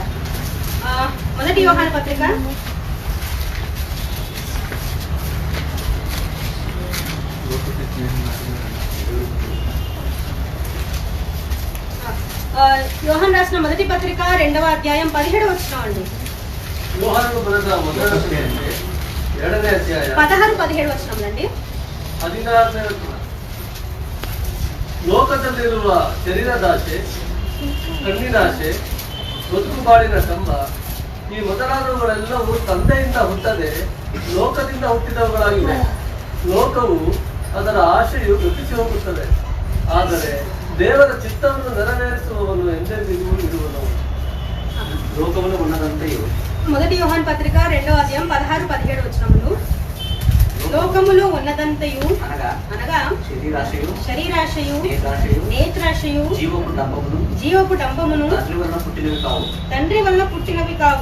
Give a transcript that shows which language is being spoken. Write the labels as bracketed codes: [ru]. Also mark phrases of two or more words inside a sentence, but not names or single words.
[te] మొదటి యోహాను పత్రిక 2వ అధ్యాయం 17వ వచనం అండి. [kn] 16-17 ವಚನಗಳಲ್ಲಿ ಲೋಕದಲ್ಲಿರುವ ಶರೀರದಾಸೆ, ಕಣ್ಣಿನಾಸೆ, ಬದುಕುಬಾಳಿನ ಕಂಬ, ಈ ಮೊದಲಾದವುಗಳೆಲ್ಲವೂ ತಂದೆಯಿಂದ ಹುಟ್ಟದೆ ಲೋಕದಿಂದ ಹುಟ್ಟಿದವುಗಳಾಗಿವೆ. ಲೋಕವು ಅದರ ಆಶೆಯು ಗತಿಸಿ ಹೋಗುತ್ತದೆ, ಆದರೆ ದೇವರ ಚಿತ್ತವನ್ನು ನೆರವೇರಿಸುವವನು ಎಂದೆಂದಿಗೂ ಇರುವನು. [te] లోకములో ఉన్నదంతయు. మొదటి యోహాను పత్రిక 2వ అధ్యాయం 16-17 వచనములు. లోకములో ఉన్నదంతయు అనగా శరీరాశయు, నేత్రాశయు, జీవపు డంబమును తండ్రి వలన పుట్టినవి కావు.